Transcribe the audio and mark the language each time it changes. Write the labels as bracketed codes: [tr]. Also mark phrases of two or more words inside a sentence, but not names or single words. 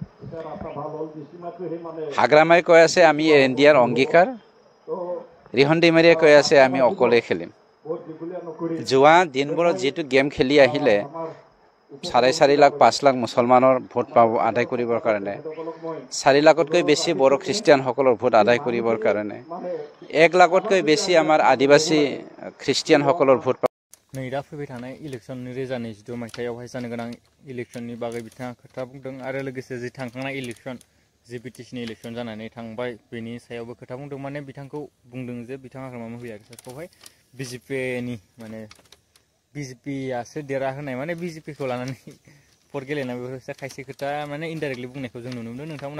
[as] হাগ্ৰামাই কৈ আছে আমি ইণ্ডিয়াৰ অংগীকাৰ ৰিহন ডিমাৰীয়ে কৈ আছে আমি অকলে খেলিম যোৱা দিনবোৰত যিটো গেম খেলি আহিলে 4.5 লাখ 5 লাখ মুছলমানৰ ভোট পাব আদায় কৰিবৰ কাৰণে 4 লাখতকৈ বেছি বড়ো খ্ৰীষ্টিয়ানসকলৰ ভোট আদায় কৰিবৰ কাৰণে 1 লাখতকৈ বেছি আমাৰ আদিবাসী খ্ৰীষ্টিয়ানসকলৰ ভোট [brx] नै दा फैबाय थानाय इलेक्सननि 2022 मायथाइयावहाय जानो गोनां इलेक्सननि बागै बिथाङा खोथा बुंदों आरो लोगोसे जि थांखांनाय इलेक्सन जि बिटिसिनि इलेक्सन जानानै थांबाय बेनि सायावबो खोथा बुंदों माने बिथांखौ बुंदों जे बिथाङा हाग्रामा महिलारिखौहाय बिजेपिनि माने बिजेपियासो देरहाहोनाय माने बिजेपिखौ लानानै भट गेलेनाय बेफोरसो खायसे खोथा माने इनडाइरेक्टलि बुंनायखौ जों नुनो मोनदों नोंथांमोना